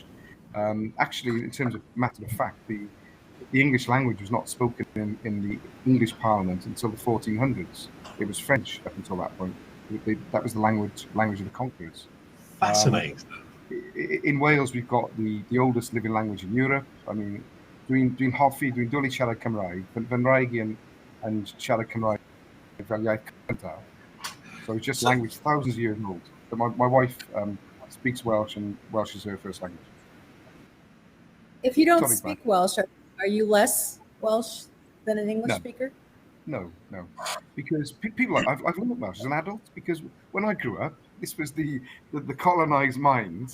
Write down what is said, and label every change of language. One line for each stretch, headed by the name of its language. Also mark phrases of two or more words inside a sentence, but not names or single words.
English: Actually, in terms of matter of fact, the English language was not spoken in the English Parliament until the 1400s. It was French up until that point. That was the language of the conquerors. Fascinating. In Wales, we've got the oldest living language in Europe. I mean,
Welsh: dwi'n hoffi, dwi'n dwlu siarad Cymraeg, fy Nraig and siarad Cymraeg fel iaith cyntaf.
English: So it's just language thousands of years old. But my wife speaks Welsh, and Welsh is her first language. If you don't speak Welsh, are you less Welsh than an English speaker? No. Because people I've learned Welsh as an adult, because when I grew up, this was the colonised mind.